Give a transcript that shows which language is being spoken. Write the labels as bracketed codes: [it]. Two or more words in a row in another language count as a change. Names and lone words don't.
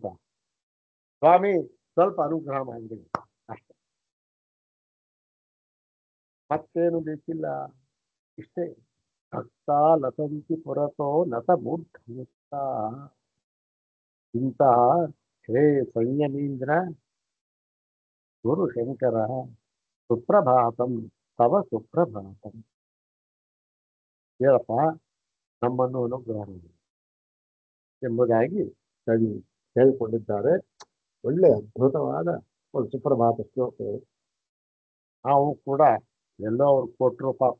[kn] ಸ್ವಾಮಿ ಸ್ವಲ್ಪ ಅನುಗ್ರಹ ಮಾಡಿದೆ ಅಷ್ಟೆ, ಮತ್ತೇನು ಬೇಕಿಲ್ಲ, ಇಷ್ಟೇ. [sa] ಭಕ್ತ ಲಸಂತಿ ಪುರತೋ ನತ ಮೂರ್ಧಯುಕ್ತ. ಇಂತಹ ಶ್ರೇ ಸಂಯಮೀಂದ್ರ ಗುರು ಶಂಕರ ಸುಪ್ರಭಾತಂ ತವ ಸುಪ್ರಭಾತಂ. [kn] ಹೇಳಪ್ಪ, ನಮ್ಮನ್ನು ಅನುಗ್ರಹ ಎಂಬುದಾಗಿ ಕವಿ ಹೇಳಿಕೊಂಡಿದ್ದಾರೆ. ಒಳ್ಳೆ ಅದ್ಭುತವಾದ ಒಂದು ಸುಪ್ರಭಾತ ಶ್ಲೋಕ. ನಾವು ಕೂಡ ಎಲ್ಲೋ ಅವ್ರು ಕೊಟ್ಟರು ಪಾಪ.